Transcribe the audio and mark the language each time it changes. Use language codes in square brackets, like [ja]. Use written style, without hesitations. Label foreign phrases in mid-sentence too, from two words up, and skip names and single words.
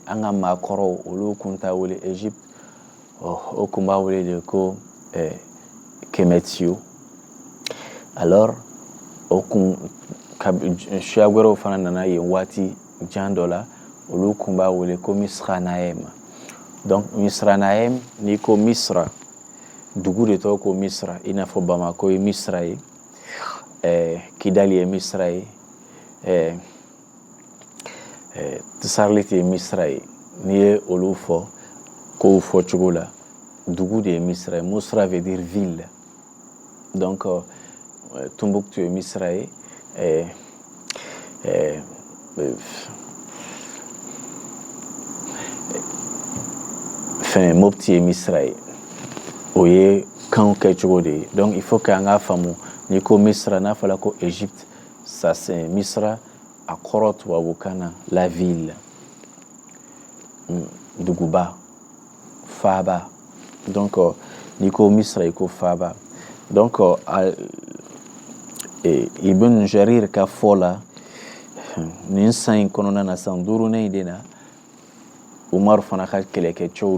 [bm] an ka maakɔrɔw olu kun t'a wele Égypte o kun b'a wele de ko Kemetio alors o kun siya wɛrɛw fana nana yen waati jan dɔ la olu kun b'a wele ko Misranaim donc Misranaim n'i ko Misra dugu de tɔgɔ ko Misra i n'a fɔ Bamako ye Misra ye Kidali ye Misra ye Tisarlit ye Misra ye n'i ye olu fɔ kow fɔ cogo la dugu de ye Misra ye Misra [fr] veut dire ville [bm] donc Tombouctou ye Misra ye Mopti ye Misra ye o ye kanw kɛ cogo de ye [fr] donc il faut que [bm] an k'a faamu n'i ko Misra n'a fɔla ko Égypte [fr] ça c'est [bm] Misra a kɔrɔ tubabukan na [fr] la ville [bm] duguba faba donc n'i ko Misra i ko faba donc Ibn Jarir ka fɔ la nin san in kɔnɔna na san 5nan in de na Umar fana ka kɛlɛkɛcɛw